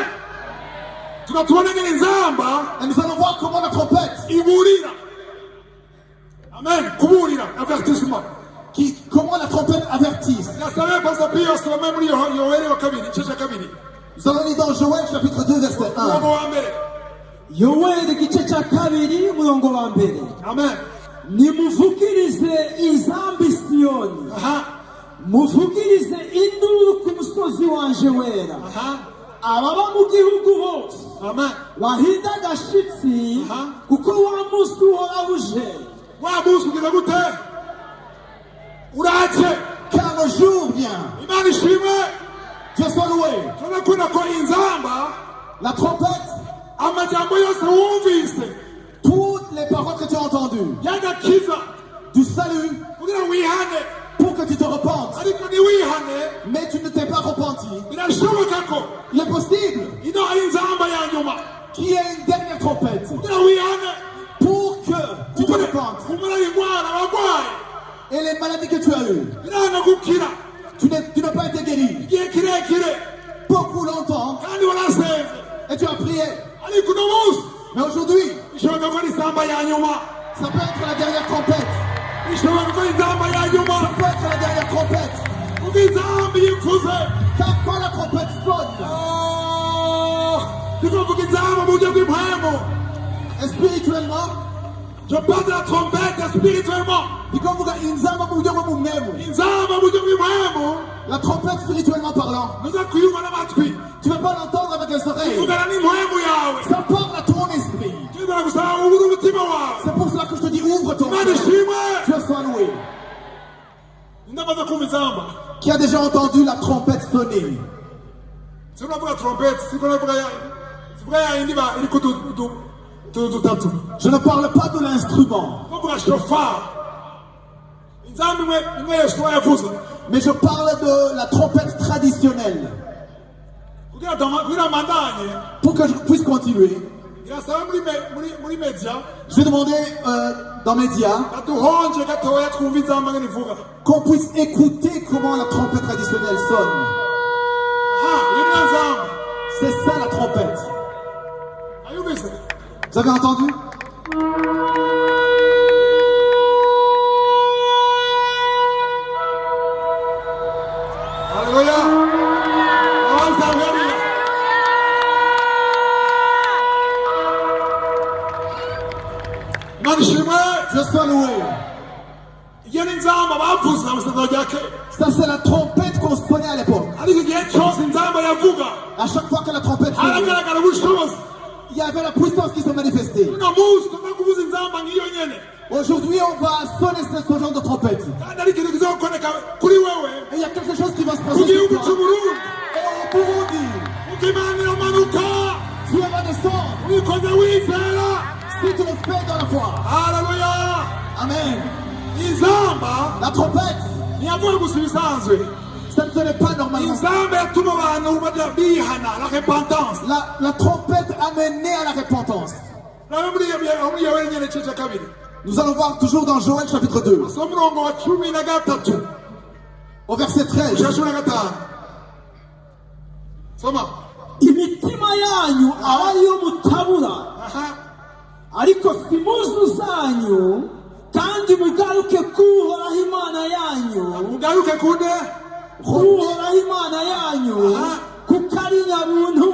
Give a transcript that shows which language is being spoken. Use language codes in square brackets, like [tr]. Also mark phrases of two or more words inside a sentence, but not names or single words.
[fr] Et nous allons voir comment la trompette, Amen. Avertissement. comment la trompette avertisse. Nous allons lire dans Joël chapitre 2 verset 1. [rn] Yoeli igice cya kabiri umurongo wa mbere. Amen. Nimuvugirize inzambi Siyoni, muvugirize induru ku musozi wanje wera, ababa mu gihugu bose bahinda agashitsi, kuko wa munsi uhoraho uje. Wa munsi ugira gute? Uraje. [fr] Car le jour vient. [rn] Imana ishimwe. [fr] Dieu soit loué. [rn] Tunakunda ko inzamba, [fr] la trompette, [rn] amajambo yose wumvise, [fr] toutes les paroles que tu as entendues, du salut, pour que tu te repentes, mais tu ne t'es pas repenti. retentit, [rn] birashoboka ko [fr] il est possible [rn] ino ari inzamba ya nyuma [fr] qu'il y ait une dernière trompette [rn] kugira wihane [fr] pour que tu te repentes. [rn] kumara ingwara warwaye [fr] Et les maladies que tu as eues, [rn] biranga gukira [fr] tu n'as pas été guéri [rn] igihe kirekire [fr] beaucoup longtemps [rn] kandi warasenze [fr] et tu as prié. [rn] ariko uno munsi [fr] Mais aujourd'hui, [rn] bishoboka ko ari inzamba ya nyuma [fr] ça peut être la dernière trompette. [rn] bishoboka ko ari inzamba ya nyuma [fr] Ça peut être la dernière trompette. [rn] kuko inzamba iyo ivuze [fr] Car quand la trompette sonne, [rn] ndikuvuga inzamba mu buryo bw'impwemu [fr] spirituellement, je parle de la trompette spirituellement il comme vous [rn] inzamba mu buryo bwo mu mwemu. inzamba mu buryo bw'impwemu [fr] La trompette spirituellement parlant, [rn] nuza kuyumva n'amatwi [fr] tu ne vas pas l'entendre avec les oreilles. [rn] ivugana n'impwemu yawe [fr] Ça parle à ton esprit. [rn] kizana gusaba ubura umutima wawe [fr] C'est pour cela que je te dis ouvre ton [rn] imana [fr] cœur. [rn] ishimwe [fr] Dieu soit loué. [rn] ndamaze kumva inzamba [fr] Qui a déjà entendu la trompette sonner? [rn] sinavuga trompette sivuga ya yindi iri ku dutatu [fr] Je ne parle pas de l'instrument, [rn] ndavuga shofari inzamba imwe yesuwa yavuze [fr] mais je parle de la trompette traditionnelle. [rn] kugira mandanye [fr] Pour que je puisse continuer, [rn] irasaba muri media [fr] je vais demander dans Média [rn] baduhonje gatoya twumva inzamba ngene ivuga [fr] qu'on puisse écouter comment la trompette traditionnelle sonne. [rn] iyo niyo nzamba [fr] C'est ça la trompette. [rn] ayumvise [fr] Vous avez entendu? [rn] Haleluya Haleluya imana ishimwe [fr] Dieu soit loué. [rn] iyo ni inzamba bavuze amasezerano rya kera [fr] Ça c'est la trompette qu'on sonnait à l'époque. [rn] ariko igihe cyose inzamba yavuga [fr] À chaque fois que la trompette sonnait, [rn] haragaragara ubushobozi [fr] il y avait la puissance qui se manifestait. [rn] uno munsi tuva kuvuza inzamba nk'iyo nyene [fr] Aujourd'hui, on va sonner ce genre de trompette. [rn] kandi ari ikintu kizokoreka kuri wewe [fr] Et il y a quelque chose qui va se [rn] ku [fr] passer [rn] gihugu [fr] sur toi. [rn] cy'uburundi [fr] Et au Burundi, [rn] uko imana iramanuka [fr] Dieu va descendre [rn] wikoze wizera [fr] si tu le fais dans la foi. [rn] haleluya [fr] Amen. [rn] inzamba [fr] La trompette, [rn] ntiyavuye gusa ibisanzwe [fr] ça ne sonnait pas normalement. [rn] inzamba yatuma abantu bajya bihana [fr] la repentance La trompette amenait à la repentance. [rn] nawe muri iyo wenyine igice cya kabiri [fr] Nous allons voir toujours dans Joël chapitre 2, [rn] so murongo wa cumi na gatatu [fr] au verset 13. [rn] cya cumi na gatanu soma imitima yanyu aba ariyo mutabura aha ariko si impuzu zanyu kandi mugaruke kuhoraho imana yanyu mugaruke kunde kuhoraho imana yanyu kuko ari nyabuntu